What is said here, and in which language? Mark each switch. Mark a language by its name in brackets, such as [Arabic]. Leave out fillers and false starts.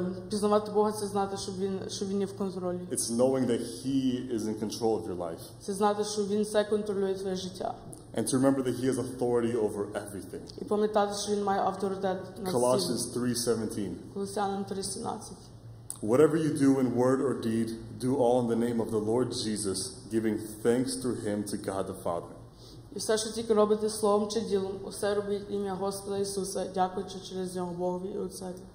[Ukrainian] Пізнавати Бога – це знати, що він є в контролі. [English] It's knowing that He is in control of your life. [Ukrainian] Це знати, що він все контролює твоє життя. [English] And to remember that He has authority over everything. [Ukrainian] І пам'ятати, що він має авторитет над всім. [English] Colossians 3:17. [Ukrainian] Колосянам 3:17. [English] Whatever you do in word or deed, do all in the name of the Lord Jesus, giving thanks through Him to God the Father. [Ukrainian] І все, що тільки робите словом чи ділом, усе робіть ім'я Господа Ісуса, дякуючи через нього Богові і Отцеві.